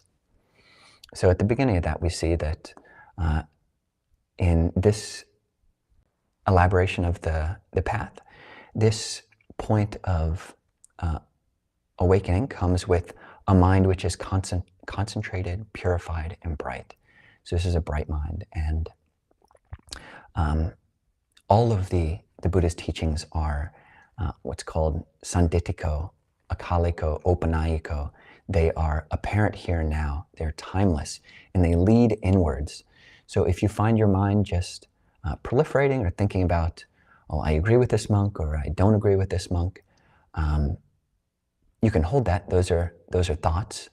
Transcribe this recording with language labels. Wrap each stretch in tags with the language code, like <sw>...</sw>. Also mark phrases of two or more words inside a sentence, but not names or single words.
<en>So at the beginning of that, we see that in this elaboration of the path, this point of awakening comes with a mind which is concentrated, purified, and bright. So this is a bright mind. And all of the Buddha's teachings are what's called</en> <pi>sanditiko, akaliko, opanayiko.</pi> <en>They are apparent here and now. They're timeless, and they lead inwards. So if you find your mind just proliferating or thinking about, oh, I agree with this monk, or I don't agree with this monk, you can hold that. Those are thoughts.</en>